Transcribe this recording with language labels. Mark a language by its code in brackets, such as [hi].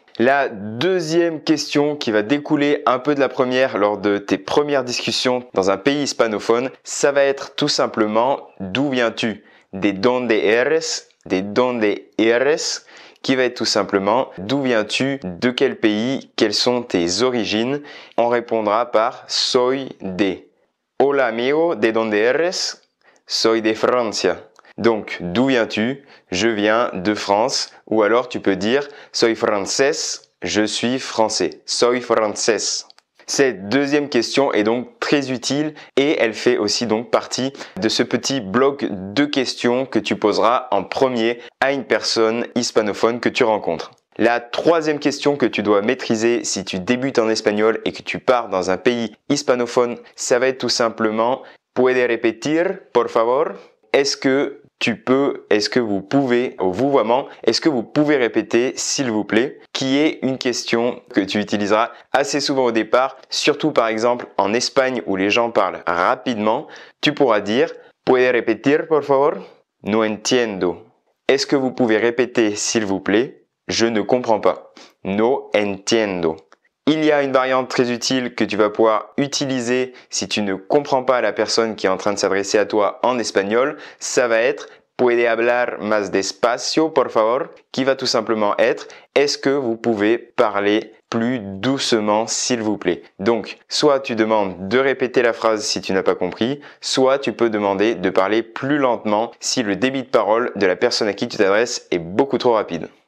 [fr] La deuxième question qui va découler un peu de la première lors de tes premières discussions dans un pays hispanophone, ça va être tout simplement d'où viens-tu? [es] De donde eres? De donde eres? [fr] Qui va être tout simplement d'où viens-tu, de quel pays, quelles sont tes origines. On répondra par [es] soy de. Hola amigo, ¿de dónde eres? Soy de Francia. [fr] Donc d'où viens-tu? Je viens de France. Ou alors tu peux dire [es] soy francés, [fr] je suis français. [es] Soy francés. [fr] Cette deuxième question est donc très utile et elle fait aussi donc partie de ce petit bloc de questions que tu poseras en premier à une personne hispanophone que tu rencontres. La troisième question que tu dois maîtriser si tu débutes en espagnol et que tu pars dans un pays hispanophone, ça va être tout simplement [es] ¿Puede repetir, por favor? [fr] Est-ce que tu peux, est-ce que vous pouvez, au vouvoiement, est-ce que vous pouvez répéter s'il vous plaît? Qui est une question que tu utiliseras assez souvent au départ, surtout par exemple en Espagne où les gens parlent rapidement, tu pourras dire [es] ¿Puede repetir por favor? No entiendo. [fr] Est-ce que vous pouvez répéter s'il vous plaît? Je ne comprends pas. [es] No entiendo. [fr] Il y a une variante très utile que tu vas pouvoir utiliser si tu ne comprends pas la personne qui est en train de s'adresser à toi en espagnol. Ça va être [es] ¿Puede hablar más despacio, por favor? [fr] Qui va tout simplement être est-ce que vous pouvez parler plus doucement, s'il vous plaît? Donc, soit tu demandes de répéter la phrase si tu n'as pas compris, soit tu peux demander de parler plus lentement si le débit de parole de la personne à qui tu t'adresses est beaucoup trop rapide.